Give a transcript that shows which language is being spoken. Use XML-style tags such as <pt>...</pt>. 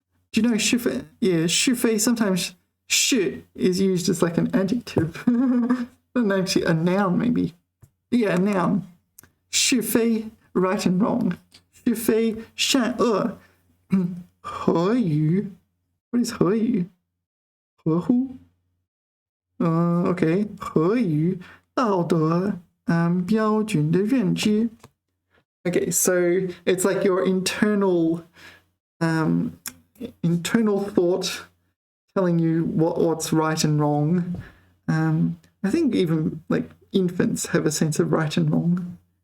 <en>Do you know 是非？ Yeah, 是非 sometimes 是 is used as like an adjective. Not actually a noun, maybe. Yeah, a noun. 是非 right and wrong.</en> <zh>是非善恶。</zh> <en>合于 What is 合于？</en> <zh>合乎？Okay, 合于道德标准的认知。</zh> <en>Okay, so it's like your internal thought telling you what's right and wrong. I think even like infants have a sense of right and wrong.</en>